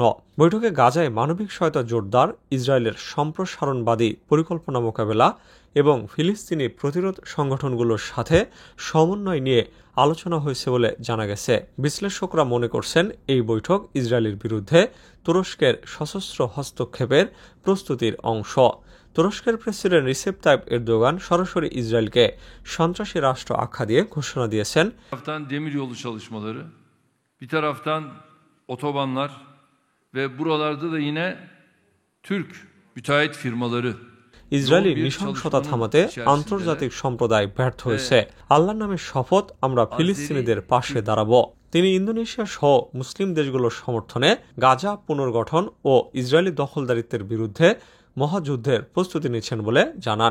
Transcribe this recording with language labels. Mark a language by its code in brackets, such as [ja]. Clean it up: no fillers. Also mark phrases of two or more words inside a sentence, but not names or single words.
[bn] বৈঠকে গাজায় মানবিক সহায়তা জোরদার, ইসরায়েলের সম্প্রসারণবাদী পরিকল্পনা মোকাবেলা এবং ফিলিস্তিনি প্রতিরোধ সংগঠনগুলোর সাথে সমন্বয় নিয়ে আলোচনা হয়েছে বলে জানা গেছে। বিশ্লেষকরা মনে করছেন এই বৈঠক ইসরায়েলের বিরুদ্ধে তুরস্কের সশস্ত্র হস্তক্ষেপের প্রস্তুতির অংশ। তুরস্কের প্রেসিডেন্ট রিসেপ তাইপ এরদোগান সরাসরি ইসরায়েলকে সন্ত্রাসী রাষ্ট্র আখ্যা দিয়ে ঘোষণা দিয়েছেন। [tr] demiryolu çalışmaları, bir taraftan otobanlar ve buralarda da yine Türk müteahhit firmaları। [bn] ইসরায়েলি নৃশংসতা থামাতে আন্তর্জাতিক সম্প্রদায় ব্যর্থ হয়েছে। আল্লাহর নামে শপথ, আমরা ফিলিস্তিনিদের পাশে দাঁড়াবো। তিনি ইন্দোনেশিয়া সহ মুসলিম দেশগুলোর সমর্থনে গাজা পুনর্গঠন ও ইসরায়েলি দখলদারিত্বের বিরুদ্ধে মহাযুদ্ধের প্রস্তুতি নিচ্ছেন বলে জানান।